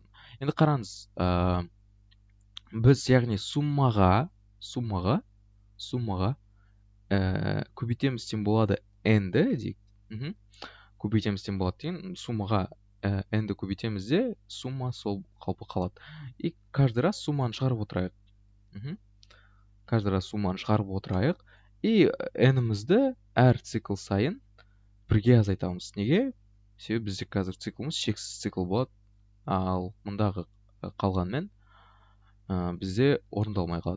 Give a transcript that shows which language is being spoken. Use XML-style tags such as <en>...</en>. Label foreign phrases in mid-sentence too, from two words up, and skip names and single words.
<kk>Енді қараңыз, біз яғни суммаға көбейтеміз тең болады n-ді дейік. Көбейтеміз тең болады деген, суммаға n-ді көбейтеміз де, сумма сол қалпы қалады.</kk> <ru>И каждый раз</ru> <kk>сумманы шығарып отырайық. И n-імізді әр цикл сайын бірге азайтамыз. Неге? Себебі бізде қазір циклымыз шексіз цикл болады, ал мұндағы қалған мән бізде орындалмай қалады.</kk>